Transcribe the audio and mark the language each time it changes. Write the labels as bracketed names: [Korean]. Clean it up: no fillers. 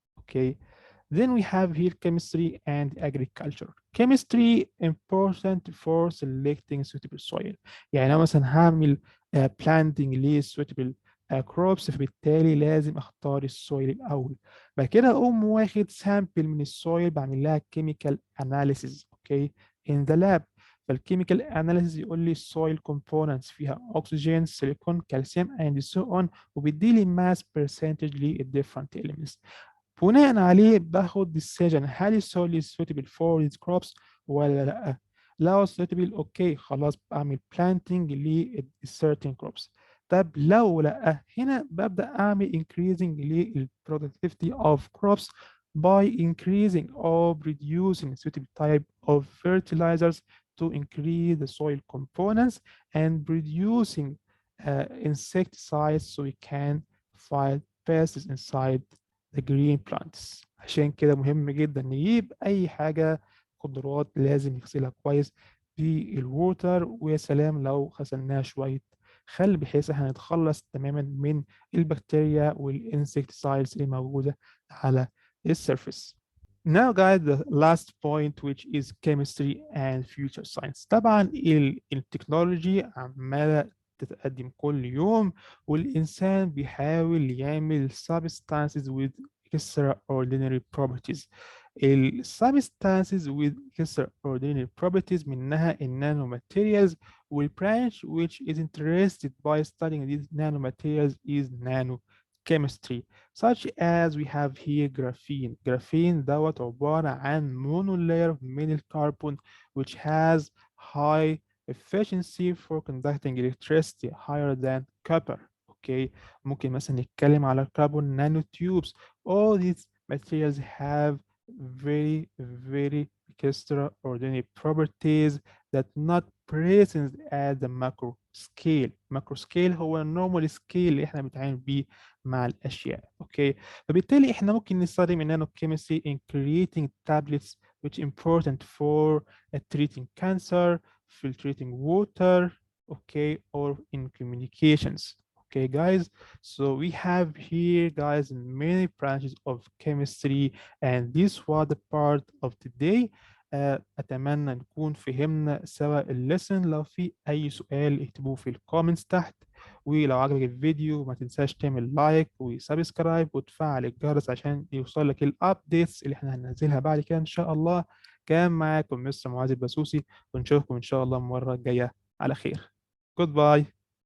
[Arabic] اوكي. [English] Then we have here chemistry and agriculture. Chemistry important for selecting suitable soil. [Arabic] يعني أنا مثلا هعمل planting ل [English] suitable crops، [Arabic] فبالتالي لازم اختار السويل الاول. بعد كده اقوم واخد سامبل من السويل بعمل لها chemical analysis. [English] Okay in the lab. [Arabic] فالكيميكال اناليسيس يقول لي السويل كومبوننتس فيها اكسجين سيليكون كالسيوم اند سو اون، وبيدي لي ماس برسنتج للديفرنت اليمنتس. بناء عليه باخد decision هل السويل [English] is suitable for these crops [Arabic] ولا لا. لو suitable اوكي خلاص بعمل planting ل certain crops. طب لو لا، هنا ببدأ أعمل [English] increasing لل productivity of crops by increasing or reducing suitable type of fertilizers to increase the soil components and reducing insecticides so we can fight pests inside the green plants. [Arabic] عشان كده مهم جدا نجيب أي حاجة خضروات لازم نغسلها كويس بالووتر، ويا سلام لو غسلناها شوية خل، بحيث احنا نتخلص تماما من البكتيريا والانسكتسايدز اللي موجودة على السيرفيس. [English] Now guys, the last point which is chemistry and future science. [Arabic] طبعا التكنولوجي عمالة تتقدم كل يوم، والإنسان بيحاول يعمل [English] substances with extraordinary properties. ال substances with extraordinary properties منها ال nanomaterials والbranch which is interested by studying these nanomaterials is nanochemistry such as we have here graphene. Graphene [Arabic] دوت عبارة عن [English] monolayer من الكربون which has high efficiency for conducting electricity higher than copper. [Arabic] Okay, ممكن مثلا نتكلم على carbon nanotubes. [English] All these materials have very extraordinary properties that not present at the macro scale. [Arabic] macro scale هو النورمال سكيل اللي احنا بنتعامل بيه مع الاشياء. اوكي، فبالتالي احنا ممكن نستخدم النانو [English] chemistry in creating tablets which important for treating cancer, filtering water, okay, or in communications. Okay, guys, so we have here, guys, many branches of chemistry, and this was the part of today. [Arabic] أتمنى نكون فهمنا سوا الليسن. لو في أي سؤال اكتبوه في الكومنتس تحت، ولو عجبك الفيديو ما تنساش تعمل لايك وسبسكرايب وتفعل الجرس عشان يوصلك الأبديتس اللي احنا هننزلها بعد كده إن شاء الله. كان معاكم مستر معاذ البسوسي، ونشوفكم إن شاء الله المرة الجاية على خير. Goodbye.